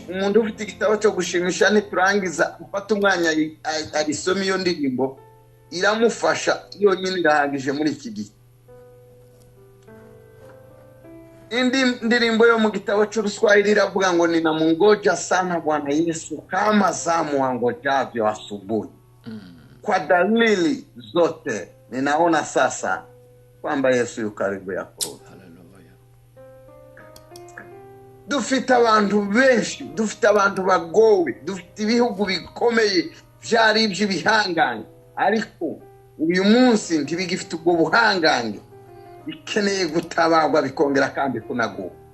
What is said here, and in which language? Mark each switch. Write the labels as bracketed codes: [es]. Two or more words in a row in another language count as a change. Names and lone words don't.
[rw] Umuntu ufite igitabo cyo gushimisha niturangiza ufata umwanya arisoma iyo ndirimbo, iramufasha yonyine irahagije muri iki gihe. Indi ndirimbo yo mu gitabo cy'Uruswahili iravuga ngo [sw] ninamungoja sana Bwana Yesu kama zamu wangojavyo asubuhi. Kwa dalili zote ninaona sasa kwamba Yesu yu karibu ya kurudi. [rw] Dufite abantu benshi, dufite abantu bagowe, dufite ibihugu bikomeye byari iby'ibihanganye, ariko uyu munsi ntibigifite ubwo buhangange, bikeneye gutabarwa bikongera kandi kunaguka.